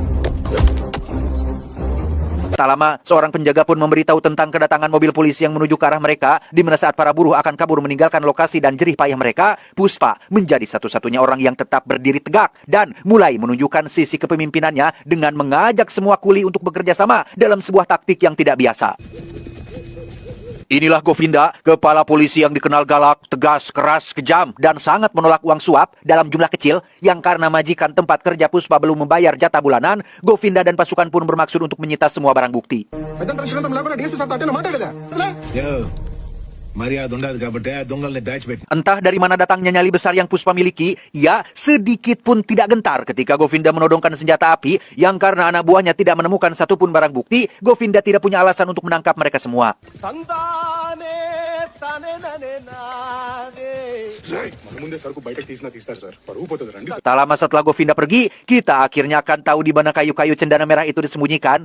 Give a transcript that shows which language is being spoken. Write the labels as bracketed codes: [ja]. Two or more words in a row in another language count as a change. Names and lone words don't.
[id] Tak lama, seorang penjaga pun memberitahu tentang kedatangan mobil polisi yang menuju ke arah mereka, di mana saat para buruh akan kabur meninggalkan lokasi dan jerih payah mereka, Puspa menjadi satu-satunya orang yang tetap berdiri tegak dan mulai menunjukkan sisi kepemimpinannya dengan mengajak semua kuli untuk bekerja sama dalam sebuah taktik yang tidak biasa. Inilah Govinda, kepala polisi yang dikenal galak, tegas, keras, kejam, dan sangat menolak uang suap dalam jumlah kecil, yang karena majikan tempat kerja Puspa belum membayar jatah bulanan, Govinda dan pasukan pun bermaksud untuk menyita semua barang bukti. [te] Yo, మర్యాద ఉండదు కాబట్టి ఆ దొంగల్ని దాచిపెట్టి. [id] Entah dari mana datangnya nyali besar yang Puspa miliki, ia sedikit pun tidak gentar ketika Govinda menodongkan senjata api, yang karena anak buahnya tidak menemukan satupun barang bukti, Govinda tidak punya alasan untuk menangkap mereka semua. Tak lama setelah Govinda pergi, kita akhirnya akan tahu di mana kayu-kayu cendana merah itu disembunyikan.